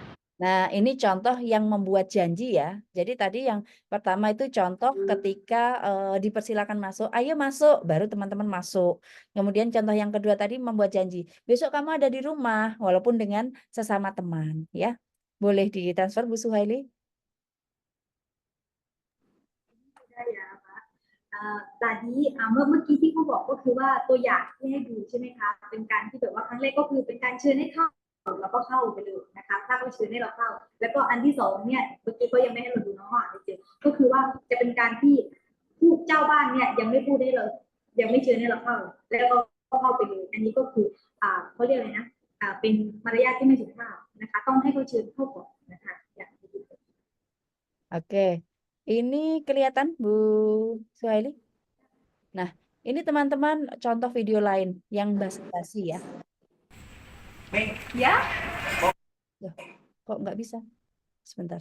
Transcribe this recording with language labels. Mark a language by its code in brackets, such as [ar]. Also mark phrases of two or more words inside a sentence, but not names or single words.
[id] Nah, ini contoh yang membuat janji ya. Jadi tadi yang pertama itu contoh ketika dipersilakan masuk, ayo masuk, baru teman-teman masuk. Kemudian contoh yang kedua tadi membuat janji, besok kamu ada di rumah, walaupun dengan sesama teman, ya. Boleh ditransfer Bu Suhaili? [th] ได้แล้วค่ะตอนนี้เมื่อกี้ที่เขาบอกก็คือว่าตัวอย่างที่ให้ดูใช่ไหมคะเป็นการที่แบบว่าครั้งแรกก็คือเป็นการเชิญให้เข้าแล้วก็เข้าไปเลยนะคะถ้าเขาเชิญให้เราเข้าแล้วก็อันที่สองเนี่ยเมื่อกี้ก็ยังไม่ให้เราดูน้องอ่านไม่เจอก็คือว่าจะเป็นการที่ผู้เจ้าบ้านเนี่ยยังไม่พูดให้เรายังไม่เชิญให้เราเข้าแล้วก็เข้าไปเลยอันนี้ก็คือเขาเรียกอะไรนะเป็นมารยาทที่ไม่สุภาพนะคะต้องให้เขาเชิญเข้าก่อนนะคะอย่างนี้ [id] Oke. Ini kelihatan Bu Suhaili? Nah, ini teman-teman contoh video lain yang basa-basi ya. Ya? Loh, kok nggak bisa? Sebentar.